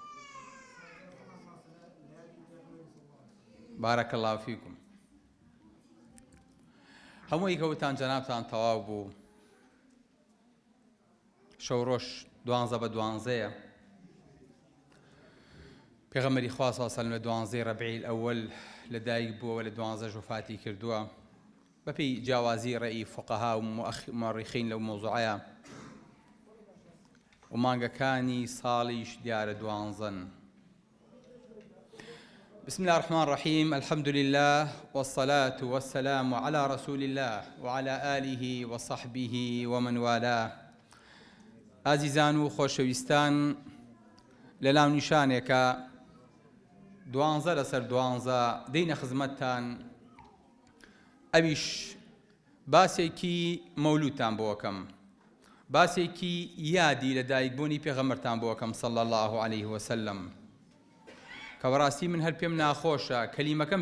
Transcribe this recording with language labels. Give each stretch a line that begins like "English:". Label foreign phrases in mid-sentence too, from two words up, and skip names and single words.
Arabic: بارەکە الله فیکم
Central Kurdish: هەمووی کەوتان جەنابتان تەواو بوو شەو ڕۆژ 12 بە 12 پێغەمبەری خوا
Arabic: صلی الله علیه و سلم
Central Kurdish: لە 12 ڕەبیع الأول لەدایک بووە لە 12 وفاتی کردووە بەپێی جیاوازی ڕێی فقەها و مؤرخین لەو مۆزوعەیە و مانگەکانی ساڵیش دیارە 12
Arabic: بسم الله الرحمن الرحيم الحمد لله والصلاة والسلام على رسول الله وعلى آله وصحبه ومن والاه
Central Kurdish: ئازیزان و خۆشەویستان لەلاو نیشانێکە 12 لەسەر 12 دەینە خزمەتتان ئەویش باسێکی مەولودتان بۆکەم باسێکی یادی لە دایکبوونی پێغەمبەرتان بۆکەم
Arabic: صلی الله عليه وسلم
Central Kurdish: کە بەڕاستی من هەر پێم ناخۆشە کەلیمەکەم